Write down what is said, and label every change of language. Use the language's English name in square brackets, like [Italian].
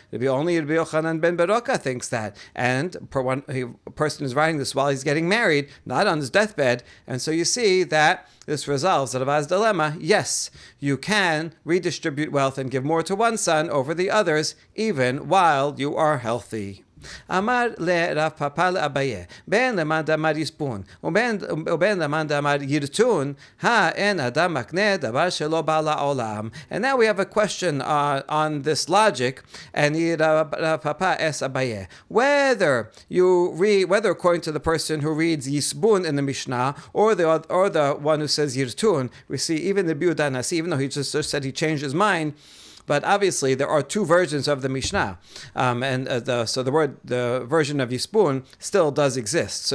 [English] Only Rabbi Yochanan ben Beroka thinks that, and a person is writing this while he's getting married, not on his deathbed, and so you see that this resolves Rava's dilemma. Yes, you can redistribute wealth and give more to one son over the others, even while you are healthy. [Hebrew] אמר לרב פאפא לאביי, בין למאן דאמר יספון, ובין למאן דאמר ירצון, אין אדם מקנה דבר שלא בא לעולם. [English] And now we have a question on this logic, and Rav Papa asks Abaye, whether according to the person who reads Yisbun in the Mishnah, or the one who says Yirtun, we see even the Biuda Nasi, even though he just said he changed his mind, but obviously there are two versions of the Mishnah, the version of Yisbun still does exist.